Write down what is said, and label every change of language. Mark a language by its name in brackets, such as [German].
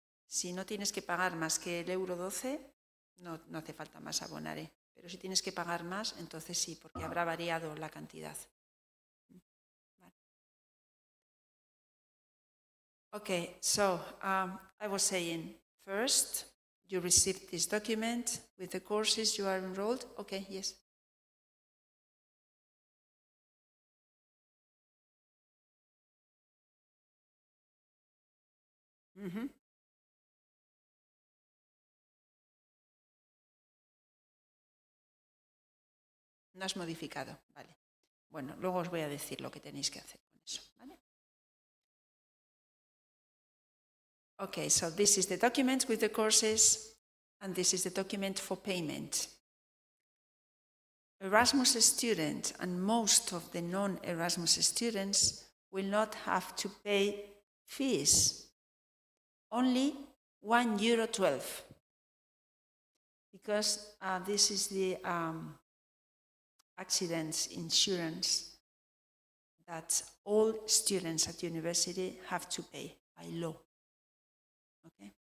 [Spanish] Si no tienes que pagar más que el €12, no hace falta más Abonaré. Pero si tienes que pagar más, entonces sí, porque habrá variado la cantidad. Vale. [English] Okay, so I was saying, first, you received this document with the courses you are enrolled. Okay, yes. Mm-hmm. [Spanish] No has modificado, vale. Bueno, luego os voy a decir lo que tenéis que hacer con eso, ¿vale? [English] Okay, so this is the document with the courses, and this is the document for payment. Erasmus students and most of the non-Erasmus students will not have to pay fees, only €1.12, because this is the accidents insurance that all students at university have to pay by law. Okay?